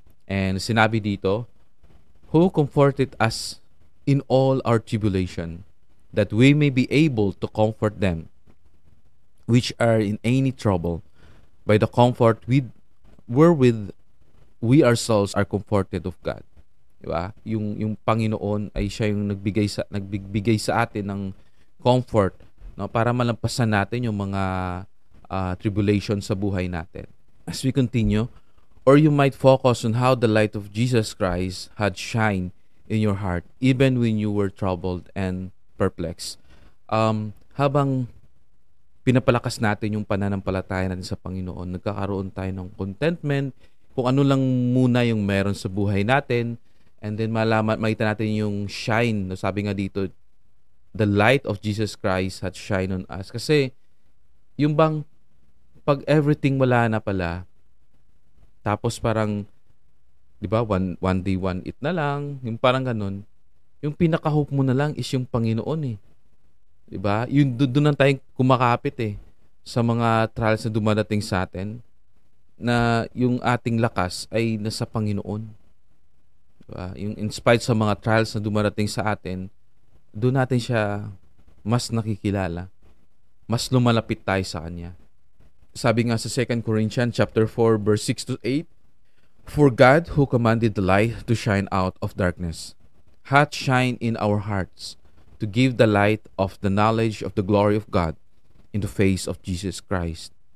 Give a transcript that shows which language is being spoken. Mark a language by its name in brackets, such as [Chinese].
[English] And [Filipino] sinabi dito, [English] who comforted us in all our tribulation, that we may be able to comfort them which are in any trouble, by the comfort wherewith we ourselves are comforted of God. [Filipino] Diba? Yung Panginoon ay siya yung nagbigay sa atin ng comfort, no, para malampasan natin yung mga tribulation sa buhay natin. [English] As we continue, or you might focus on how the light of Jesus Christ had shined in your heart even when you were troubled and perplexed. [Filipino] Habang pinapalakas natin yung pananampalataya natin sa Panginoon, nagkakaroon tayo ng contentment, kung ano lang muna yung meron sa buhay natin, and then makita natin yung shine. [English] No, [Filipino] sabi nga dito, [English] the light of Jesus Christ had shine on us. [Filipino] Kasi, yung bang, pag everything wala na pala, tapos parang, di ba, one day, one eat na lang, yung parang ganun, yung pinaka-hope mo na lang is yung Panginoon eh. Di ba? Yung doon na tayong kumakapit eh, sa mga trials na dumadating sa atin, na yung ating lakas ay nasa Panginoon. Diba? Yung in spite sa mga trials na dumarating sa atin, doon natin siya mas nakikilala. Mas lumalapit tayo sa Kanya. Sabi nga sa [English] 2 Corinthians chapter 4 verse 6 to 8, for God who commanded the light to shine out of darkness hath shined in our hearts to give the light of the knowledge of the glory of God in the face of Jesus Christ.